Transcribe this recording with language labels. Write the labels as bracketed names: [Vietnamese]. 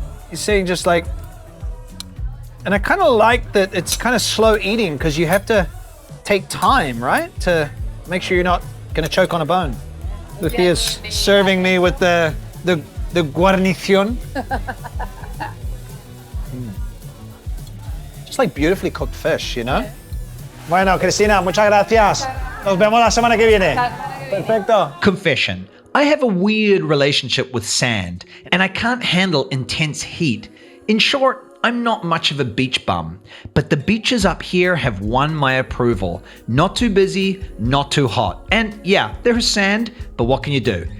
[English] You're seeing just like, and I kind of like that it's kind of slow eating because you have to take time, right? To make sure you're not gonna choke on a bone. Lucia's serving me with the guarnición. Just like beautifully cooked fish, you know? [Spanish] Bueno, Cristina, muchas gracias. Nos vemos la semana que viene. Perfecto. [English] Confession. I have a weird relationship with sand, and I can't handle intense heat. In short, I'm not much of a beach bum, but the beaches up here have won my approval. Not too busy, not too hot. And yeah, there is sand, but what can you do?